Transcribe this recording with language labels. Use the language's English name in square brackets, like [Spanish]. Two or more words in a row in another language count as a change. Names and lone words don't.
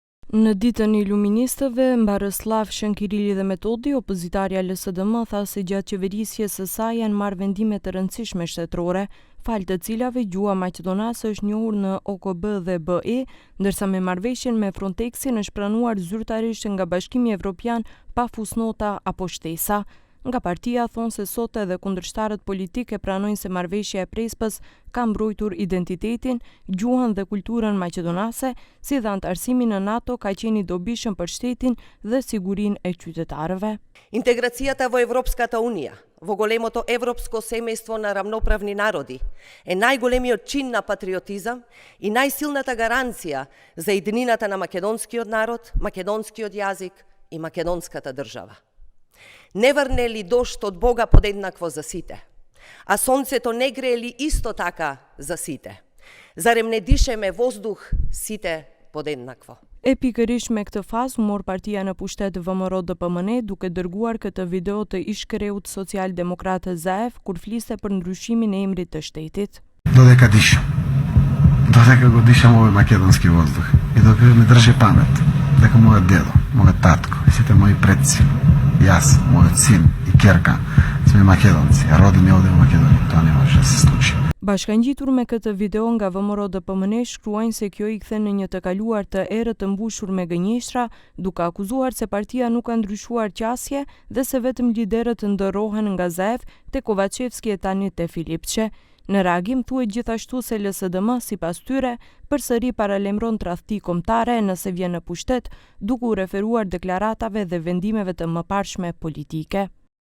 [Albanian] Në ditën e iluministëve, mbarëslav Shënkirili dhe Metodi, opozitarja LSDM tha se gjatë qeverisjes së saj janë marrë vendime të rëndësishme shtetërore, falë të cilave gjua maqedonase është njohur në OKB dhe BE, ndërsa me marrëveshjen me Frontexin është pranuar zyrtarisht nga Bashkimi Evropian pa fusnota apo shtesa. Nga partia thonë se sot edhe kundërshtarët politik e pranojnë se marrëveshja e Prespës ka mbrojtur identitetin, gjuhën dhe kulturën maqedonase, si dhe antarësimi në NATO ka qenë i dobishëm për shtetin dhe sigurinë e qytetarëve. [Macedonian] Интеграцијата во Европската Унија, во големото европско семејство на рамноправни народи, е најголемиот чин на патриотизам и најсилната гаранција за еднината на македонскиот народ, македонскиот јазик и македонската држава. Не врне ли дожд од Бога подеднакво за сите, а сонцето не грее ли исто така за сите? Зарем не дишеме воздух сите подеднакво? [Albanian] E pikërisht me këtë fazë u mor partia në pushtet VMRO-DPMN duke dërguar këtë video të ish-kreut social-demokrat Zaev kur fliste për ndryshimin e emrit të shtetit. [Macedonian] Додека дишам, додека го дишам овој македонски воздух и додека ме држи памет дека мојот дедо, мојот татко и сите мои предци, јас, мојот син и ќерка сме македонци, а родени овде во Македонија, тоа не може да се случи. [Albanian] Bashkangjitur me këtë video nga VMRO-DPMN shkruajnë se kjo i kthen në një të kaluar të erë të mbushur me gënjeshtra, duke akuzuar se partia nuk ka ndryshuar qasje dhe se vetëm liderët ndërrohen nga Zaev te Kovacevski e tani te Filipçe. Në reagim thuhet gjithashtu se LSDM sipas tyre përsëri paralemron tradhti kombëtare nëse vjen në pushtet, duke u referuar deklaratave dhe vendimeve të mëparshme politike.